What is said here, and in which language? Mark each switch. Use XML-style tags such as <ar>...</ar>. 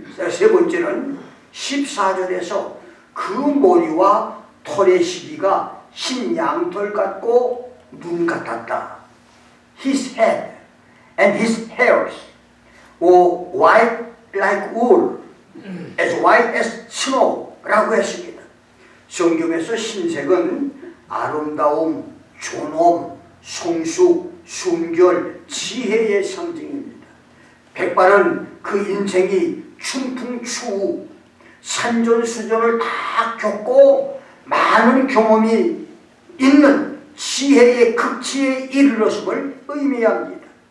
<ko>세 번째는 14절에서 그 머리와 털의 시기가 흰 양털 같고 눈 같았다.</ko> <en>His head and his hairs were white like wool, as white as snow</en> <ko>라고 했습니다. 성경에서 흰색은 아름다움, 존엄, 성숙, 순결, 지혜의 상징입니다. 백발은 그 인생이 충풍추우, 산전수전을 다 겪고 많은 경험이 있는 지혜의 극치에 이르렀음을 의미합니다.</ko>